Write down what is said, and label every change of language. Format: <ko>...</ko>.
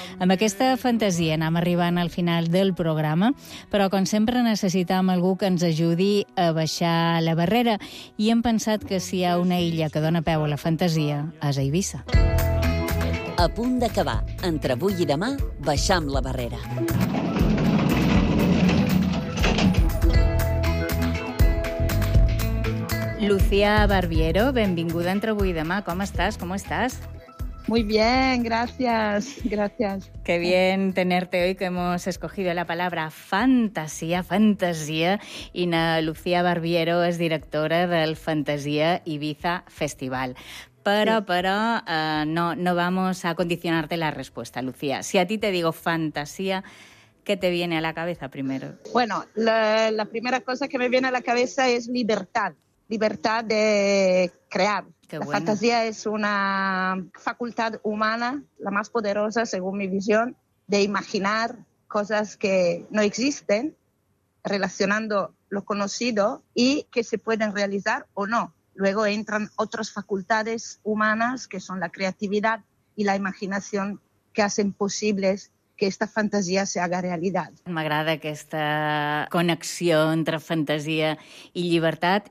<ca>Amb aquesta fantasia anem arribant al final del programa, però com sempre necessitam algú que ens ajudi a baixar la barrera i hem pensat que si hi ha una illa que dona peu a la fantasia, és a Eivissa. A punt d'acabar, entre avui i demà, baixam la barrera. Lucía Barbiero, benvinguda entre avui i demà. Com estàs? Com estàs?</ca> <es>Muy bien, gracias, gracias. Qué bien tenerte hoy, que hemos escogido la palabra fantasía, fantasía. Ina Lucía Barbiero es directora del Fantasía Eivissa Festival. Pero no vamos a condicionarte la respuesta, Lucía. Si a ti te digo fantasía, ¿qué te viene a la cabeza primero? Bueno, la primera cosa que me viene a la cabeza es libertad de crear. Qué la buena. Fantasía es una facultad humana, la más poderosa, según mi visión, de imaginar cosas que no existen, relacionando lo conocido y que se pueden realizar o no. Luego entran otras facultades humanas, que son la creatividad y la imaginación, que hacen posibles que esta fantasía se haga realidad.</es> <ca>M'agrada aquesta connexió entre fantasia i llibertat.</ca>